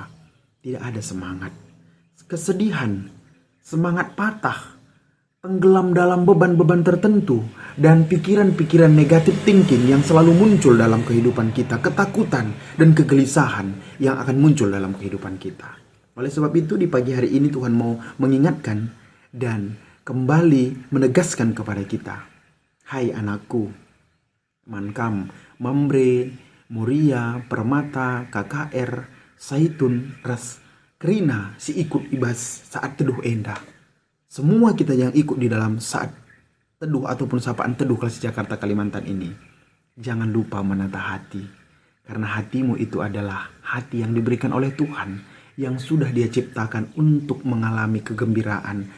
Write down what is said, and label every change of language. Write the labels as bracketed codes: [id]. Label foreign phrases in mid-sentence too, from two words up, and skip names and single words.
[id] Tidak ada semangat, kesedihan, semangat patah, tenggelam dalam beban-beban tertentu, dan pikiran-pikiran negatif thinking yang selalu muncul dalam kehidupan kita, ketakutan dan kegelisahan yang akan muncul dalam kehidupan kita. Oleh sebab itu di pagi hari ini Tuhan mau mengingatkan dan kembali menegaskan kepada kita, hai anakku, Mankam, Mamre, Muria, Permata, KKR, Saitun, Ras, Krina, [btx] si ikut ibas saat teduh endah. [id] Semua kita yang ikut di dalam saat teduh ataupun sapaan teduh Kelas Jakarta Kalimantan ini, jangan lupa menata hati. Karena hatimu itu adalah hati yang diberikan oleh Tuhan, yang sudah Dia ciptakan untuk mengalami kegembiraan.